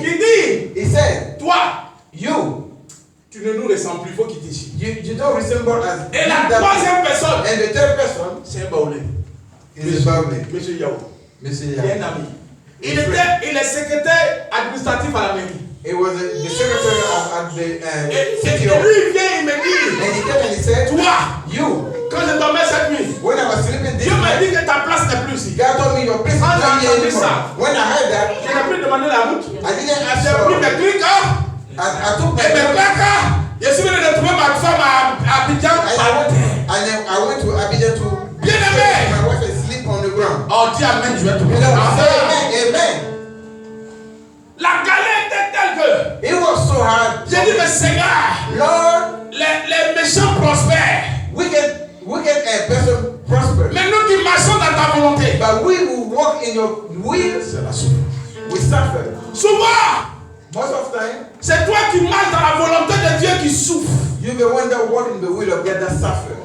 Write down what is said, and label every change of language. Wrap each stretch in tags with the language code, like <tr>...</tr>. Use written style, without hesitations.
<fr>qui dit,</fr> <en>He said,</en> <fr>toi,</fr> <en>you</en> <fr>tu ne nous ressembles plus, il faut quitter ici.</fr> <en>you don't resemble us.</en> <fr>Et la troisième personne,</fr> <en>And the third person</en> <fr>c'est un baoulé.</fr> <en>is about me.</en> <fr>Monsieur Yao.</fr> <en>Monsieur</en> <fr>Il est un ami. Il est secrétaire administratif à la mairie.</fr> <en>It was the secretary at the</en> <fr>Et</fr> <en>city</en> <fr>lui,</fr> <en>hall.</en> <fr>il vient, il me dit,</fr> <en>And he came and he said,</en> <fr>toi,</fr> <en>you,</en> <fr>quand je dormais cette nuit,</fr> <en>when I was sleeping this</en> <fr>Dieu m'a dit</fr> <en>night,</en> <fr>que ta place n'est plus ici.</fr> <en>God told me your place is</en> <fr>Ah,</fr> <en>not</en> <fr>j'ai</fr> <en>here</en> <fr>entendu</fr> <en>anymore.</en> <fr>ça.</fr> <en>When I heard that,</en> <fr>Je n'ai plus demandé la route.</fr> <en>I didn't ask</en> <fr>J'ai pris</fr> <en>for</en> <fr>mes clics,</fr> <en>I took my</en> <fr>et mes placards. Je suis venu retrouver ma femme à Abidjan.</fr> <en>I went to Abidjan to</en> <fr>Bien aimé.</fr> <en>my wife and sleep on the ground.</en> <fr>Oh, dis Amen, je vais te</fr> <en>You know,</en> <fr>prendre.</fr> <en>say amen, amen.</en> <fr>La galère était telle que</fr> <en>It was so hard.</en> <fr>j'ai dit, mais Seigneur,</fr> <en>Lord,</en> <fr>les méchants prospèrent.</fr> <en>wicked person prosper.</en> <fr>Mais nous qui marchons dans ta volonté,</fr> <en>But we who walk in your will,</en> <fr>c'est la souffrance.</fr> <en>we suffer.</en> <fr>Souvent,</fr> <en>Most of the time,</en> <fr>c'est toi qui marches dans la volonté de Dieu qui souffre.</fr> <en>you're the one that walk in the will of God that suffer.</en>